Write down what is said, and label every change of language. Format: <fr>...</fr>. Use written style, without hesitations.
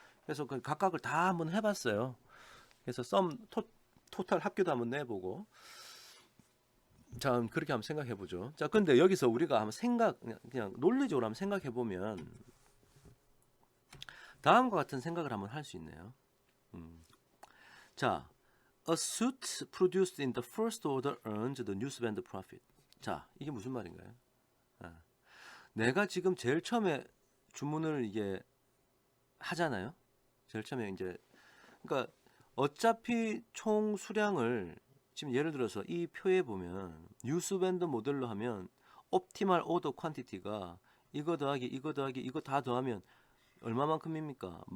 <ko>그래서 그 각각을 다 한번 해봤어요. 그래서 토탈 합계도 한번 내보고. 자, 그렇게 한번 생각해 보죠. 자, 근데 여기서 우리가 한번 그냥 논리적으로 한번 생각해 보면 다음과 같은 생각을 한번 할 수 있네요. 자,</ko> <en>a suit produced in the first order earns the newsvendor profit.</en> <ko>자, 이게 무슨 말인가요? 아, 내가 지금 제일 처음에 주문을 이게 하잖아요. 제일 처음에 이제 그러니까 어차피 총 수량을 지금 예를 들어서 이 표에 보면 뉴스밴드 모델로 하면 옵티멀 오더 퀀티티가 이거 더하기 이거 더하기 이거 다 더하면 얼마만큼입니까?</ko>